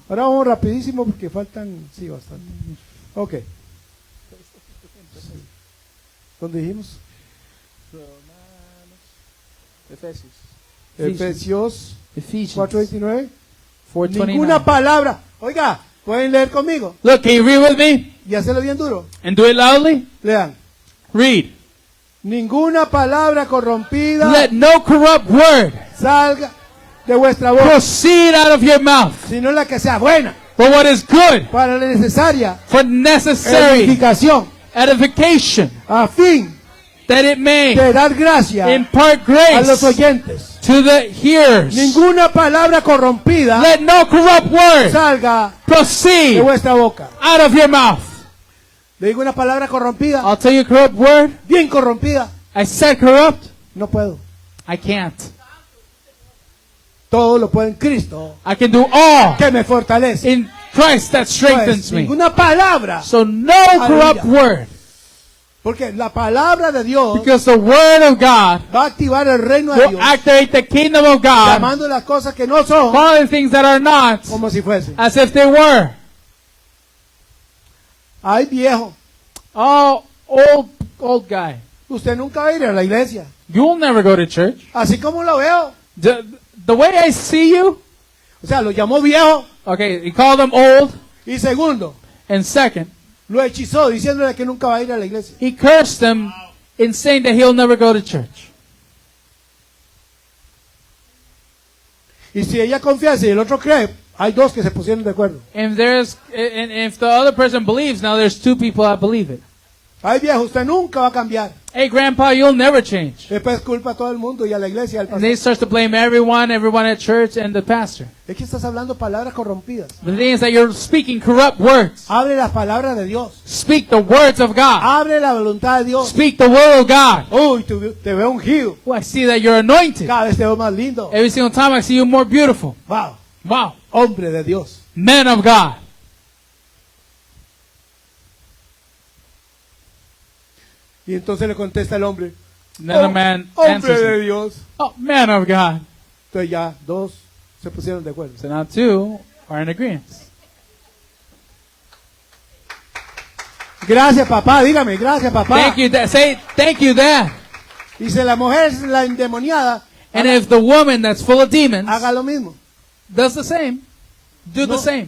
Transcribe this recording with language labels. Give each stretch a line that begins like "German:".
Spanish: Ahora vamos rapidísimo porque faltan, sí, bastante. Ok. ¿Dónde dijimos? Efesios
English: Ephesians
Spanish: 4:29.
English: 4:29.
Spanish: Ninguna palabra. Oiga, pueden leer conmigo
English: Look, can you read with me
Spanish: y hacerlo bien duro.
English: and do it loudly?
Spanish: Lean.
English: Read.
Spanish: Ninguna palabra corrompida
English: Let no corrupt word
Spanish: salga de vuestra boca,
English: proceed out of your mouth,
Spanish: sino la que sea buena
English: but what is good
Spanish: para la necesaria
English: for necessary
Spanish: edificación,
English: edification,
Spanish: a fin
English: that it may
Spanish: de dar gracia
English: impart
Spanish: a los
English: grace
Spanish: oyentes.
English: to the hearers.
Spanish: Ninguna palabra corrompida
English: Let no corrupt word
Spanish: salga de
English: proceed
Spanish: vuestra boca.
English: out of your mouth.
Spanish: Le digo una palabra corrompida,
English: I'll tell you a corrupt word.
Spanish: bien corrompida.
English: I said corrupt.
Spanish: No puedo.
English: I can't.
Spanish: Todo lo puedo en Cristo,
English: I can do all
Spanish: que me fortalece.
English: in Christ that strengthens
Spanish: Pues,
English: me.
Spanish: ninguna palabra,
English: So no corrupt word,
Spanish: porque la palabra de Dios
English: because the word of God
Spanish: va a activar el reino de
English: will
Spanish: Dios,
English: activate the kingdom of God,
Spanish: llamando las cosas que no son
English: calling things that are not
Spanish: como si fuesen.
English: as if they were.
Spanish: Ay, viejo,
English: Oh, old guy.
Spanish: usted nunca va a ir a la iglesia.
English: You'll never go to church.
Spanish: Así como lo veo.
English: The way I see you,
Spanish: O sea, lo llamó viejo.
English: okay, he called him old,
Spanish: Y segundo,
English: and second,
Spanish: lo hechizó diciéndole que nunca va a ir a la iglesia.
English: he cursed him in saying that he'll never go to church.
Spanish: Y si ella confiesa y el otro cree, hay dos que se pusieron de acuerdo.
English: And if the other person believes, now there's two people that believe it.
Spanish: Ay, viejo, usted nunca va a cambiar.
English: Hey, Grandpa, you'll never change.
Spanish: Después culpa a todo el mundo y a la iglesia y al
English: And
Spanish: pastor.
English: they start to blame everyone at church and the pastor.
Spanish: Es que estás hablando palabras corrompidas.
English: The thing is that you're speaking corrupt words.
Spanish: Abre las palabras de Dios.
English: Speak the words of God.
Spanish: Abre la voluntad de Dios.
English: Speak the will of God.
Spanish: Uy, te veo ungido.
English: Oh, I see that you're anointed.
Spanish: Cada vez te veo más lindo.
English: Every single time I see you more beautiful.
Spanish: Wow.
English: Wow.
Spanish: Hombre de Dios.
English: Man of God.
Spanish: Y entonces le contesta el hombre.
English: Then a man
Spanish: hombre
English: answers
Spanish: de
English: him,
Spanish: Dios.
English: oh, man of God.
Spanish: Entonces ya dos se pusieron de acuerdo.
English: So now two are in agreement.
Spanish: Gracias, papá. Dígame, gracias, papá.
English: Thank you, Dad. Say, thank you, Dad.
Spanish: Dice la mujer, la endemoniada,
English: And if the woman that's full of demons
Spanish: haga lo mismo.
English: does the same, do the same.